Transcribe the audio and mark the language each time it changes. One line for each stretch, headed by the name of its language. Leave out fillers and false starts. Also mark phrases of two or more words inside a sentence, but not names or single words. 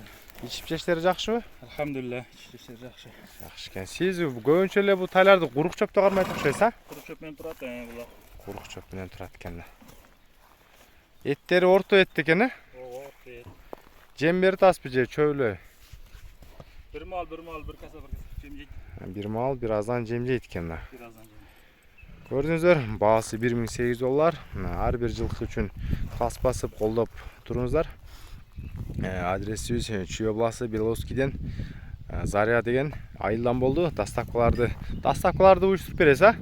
Kyrgyz: Ичип жештери жакшыбы? Алхамдулилlah, ичиштери жакшы. Жакшы экен. Сиз көбүнчө эле бу тайларды курук чөптө кармайт окшойсуз, а? Курук чөп менен турат булар. Курук чөп менен турат экен. Эттери орто эт экен, э? Ооба, орто эт. Жем берип атасызбы же чөбүлө? Бир мал, бир каса жем jeyт. Бир мал, бир аздан жем жейт экен. Бир аздан жем. Көрдүңүздөр, баасы $1,800. Ар бир жылкы үчүн класс басып колдоп туруңуздар. Адресибиз Чүй областы Беловскийден Заря деген айылдан болду. Доставкаларды уюштуруп бересиз, а?